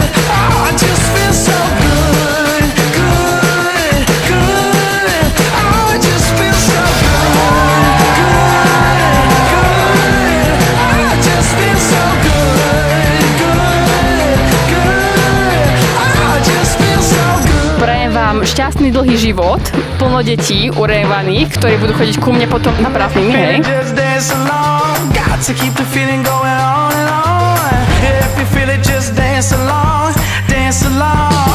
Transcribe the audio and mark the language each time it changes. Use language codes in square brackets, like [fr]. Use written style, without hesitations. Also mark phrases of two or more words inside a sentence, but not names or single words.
[en] Oh, I just feel so good, good, good. Oh, I just feel so good, good, good. Oh, I just feel so good, good, good. Oh, I just feel so good. [sk] Prajem vám šťastný dlhý život, plno detí urevaných, ktorí budú chodiť ku mne potom na prázdniny, hej? [en] Just dance along, got to keep the feeling going on and on. If you feel it, just dance along, dance along.